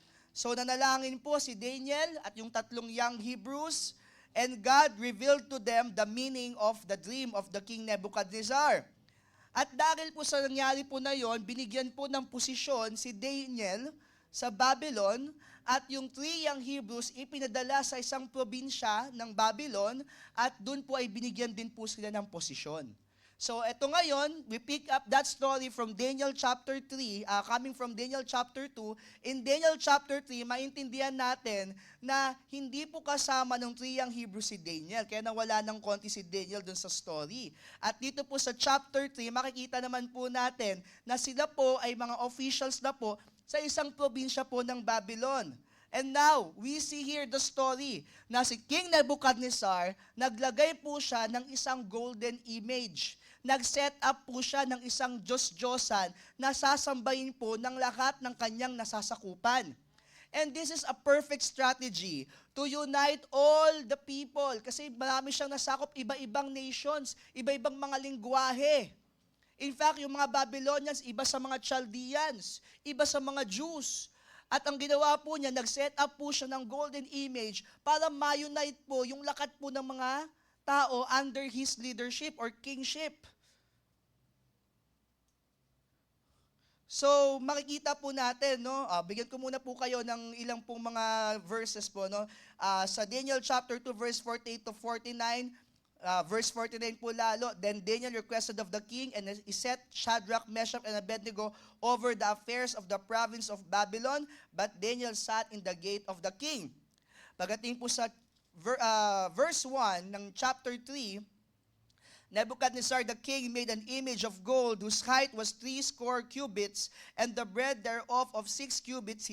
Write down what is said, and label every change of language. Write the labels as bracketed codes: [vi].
[tl] So nanalangin po si Daniel at yung [en] 3 young Hebrews, and God revealed to them the meaning of the dream of the King Nebuchadnezzar. [tl] At dahil po sa nangyari po na yon, binigyan po ng posisyon si Daniel sa Babylon, at yung 3 young Hebrews ipinadala sa isang probinsya ng Babylon, at doon po ay binigyan din po sila ng posisyon. So eto ngayon, [en] we pick up that story from Daniel chapter 3, coming from Daniel chapter 2. [tl] In Daniel chapter 3, maintindihan natin na hindi po kasama ng 3 young Hebrews si Daniel, kaya nawala ng konti si Daniel dun sa story. At dito po sa chapter 3, makikita naman po natin na sila po ay mga officials na po sa isang probinsya po ng Babylon. [en] And now, we see here the story [tl] na si King Nebuchadnezzar, naglagay po siya ng isang golden image. Nag-set up po siya ng isang Diyos-Diyosan na sasambahin po ng lahat ng kanyang nasasakupan. [en] And this is a perfect strategy to unite all the people. [tl] Kasi marami siyang nasakop, iba-ibang nations, iba-ibang mga lingwahe. In fact, yung mga Babylonians, iba sa mga Chaldeans, iba sa mga Jews. At ang ginawa po niya, nag-set up po siya ng golden image para ma-unite po yung lakat po ng mga tao [en] under his leadership or kingship. [tl] So, makikita po natin, no? Bigyan ko muna po kayo ng ilang pong mga verses po, no? [en] Sa Daniel chapter 2, verse 48 to 49, [tl] verse 49 po lalo, [en] then Daniel requested of the king, and he set Shadrach, Meshach, and Abednego over the affairs of the province of Babylon, but Daniel sat in the gate of the king. [tl] Pagdating po sa verse 1 ng chapter 3, [en] Nebuchadnezzar the king made an image of gold whose height was 60 cubits, and the breadth thereof of 6 cubits.